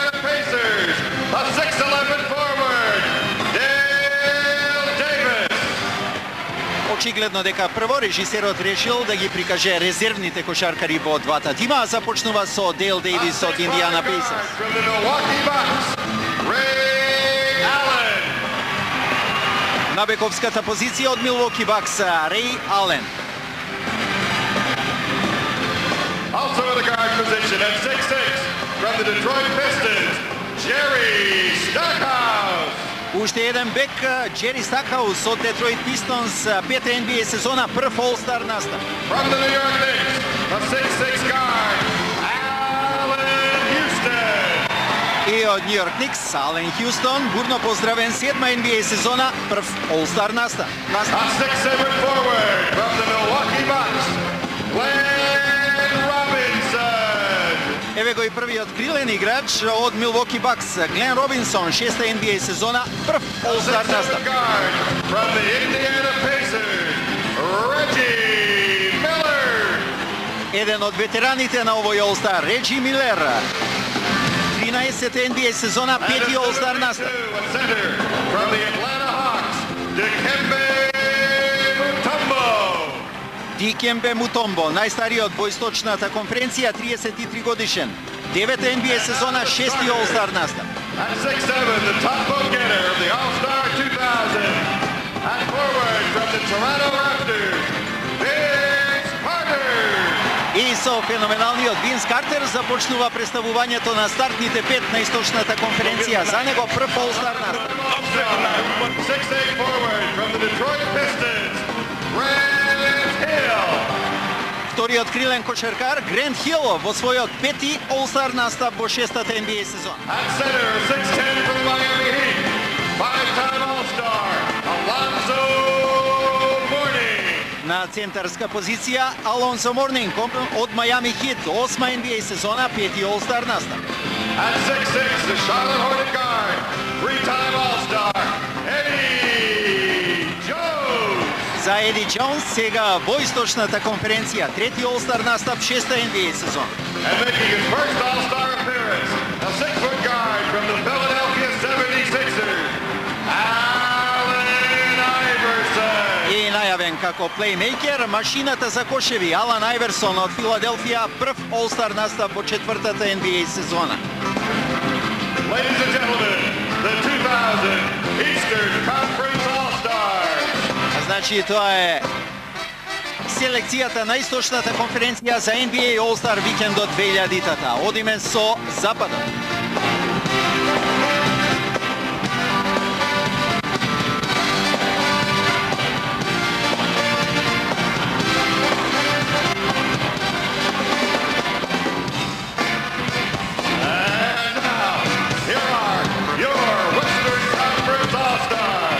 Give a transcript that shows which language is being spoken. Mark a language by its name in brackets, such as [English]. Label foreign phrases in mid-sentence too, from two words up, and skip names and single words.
[Macedonian] Очигледно дека прво режисерот решил да ги прикаже резервните кошаркари во двата тима, а започнува со Дейл Дейвис од Индиана Пейсерс. На бековската позиција од Милвоки Бакс, Рей Ален. [English] Also in the guard position at 6'6", from the Detroit Pistons, Jerry Stackhouse. [Macedonian] Уште еден бек, Джери Стакхаус од Детройт Пистонс, пета NBA сезона, прв All-Star настап. [English] From the New York Knicks, a 6'6" guard, Allen Houston. [Macedonian] И од Нью Йорк Никс, Ален Хјустон, бурно поздравен, седма NBA сезона, прв All-Star настап. [English] A 6'7" forward from the Milwaukee Bucks, Glenn Robinson. [Macedonian] Еве го и првиот крилен играч од Милвоки Бакс, Глен Робинсон, шеста NBA сезона, прв All-Star настап. [English] From the Indiana Pacers, Reggie Miller. [Macedonian] Еден од ветераните на овој All-Star, Реджи Милер. 13-та NBA сезона, пети All-Star настап. [English] From the Atlanta Hawks, Dikembe Mutombo. [Macedonian] Дикембе Мутомбо, најстариот во Источната конференција, 33 годишен. 9-та NBA сезона, шести All-Star настап. [English] At 6'7", the top vote getter of the All-Star 2000. At forward from the Toronto Raptors, Vince Carter. [Macedonian] И со феноменалниот Винс Картер започнува представувањето на стартните пет на Источната конференција. За него прв All-Star настап. [English] 6'8" forward from the Detroit Pistons, Grant Hill. [Macedonian] Вториот крилен кошаркар, Грент Хил, во својот пети All-Star настап во шестата NBA сезона. [English] At center, 6'10" for the Miami Heat, five-time All-Star, Alonzo Mourning. [Macedonian] На центарска позиција, Алонсо Морнинг од Мајами Хит, осма NBA сезона, пети All-Star настап. [English] At 6'6", the Charlotte Hornet guard, three-time All-Star, Eddie Jones. [Macedonian] За Еди Джонс сега во Источната конференција, трети All-Star настап, шеста NBA сезона. [English] And making his first All-Star appearance, a 6-foot guard from the Philadelphia 76ers, Allen Iverson. [Macedonian] И најавен како плеймейкер, машината за кошеви, Алан Айверсон од Филаделфија, прв All-Star настап во четвртата NBA сезона. [English] Ladies and gentlemen, the 2000 Eastern Conference All-Stars. [Macedonian] Значи, тоа е селекцијата на Источната конференција за NBA All-Star викендот 2000-тата. Одиме со Западот. [English] And now, here are your Western Conference All-Stars.